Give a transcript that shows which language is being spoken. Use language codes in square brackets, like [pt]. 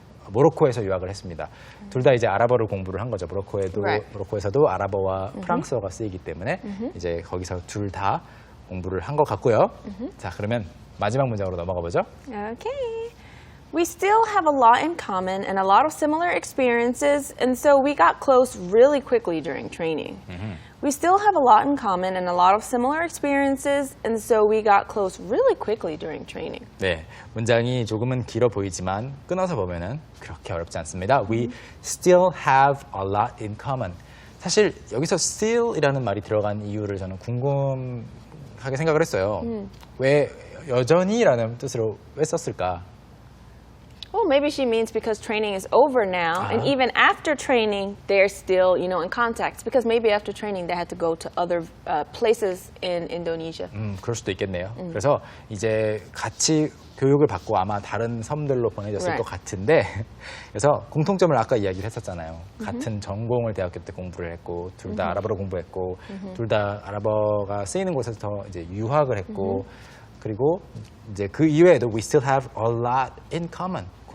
[ko] 모로코에서 유학을 했습니다. 둘 다 이제 아랍어를 공부를 한 거죠. [en] Right. [ko] 모로코에서도 아랍어와 프랑스어가 쓰이기 때문에 이제 거기서 둘 다 공부를 한 것 같고요. 자, 그러면 마지막 문장으로 넘어가 보죠. [en] Okay. We still have a lot in common and a lot of similar experiences, and so we got close really quickly during training. We still have a lot in common and a lot of similar experiences, and so we got close really quickly during training. [ko] 네, 문장이 조금은 길어 보이지만 끊어서 보면은 그렇게 어렵지 않습니다. [en] We still have a lot in common. [ko] 사실 여기서 still이라는 말이 들어간 이유를 저는 궁금하게 생각을 했어요. 왜 여전히라는 뜻으로 왜 썼을까? [en] Well, maybe she means because training is over now, and even after training, they're still, in contact. Because maybe after training, they had to go to other places in Indonesia. [ko] 그럴 수도 있겠네요. 그래서 이제 같이 교육을 받고 아마 다른 섬들로 보내졌을 [en] Right. [ko] 것 같은데 그래서 공통점을 아까 이야기를 했었잖아요. 같은 전공을 대학교 때 공부를 했고 둘 다 아랍어로 공부했고 둘 다 아랍어가 쓰이는 곳에서 이제 유학을 했고 그리고 이제 그 이외에도 [en] we still have a lot in common.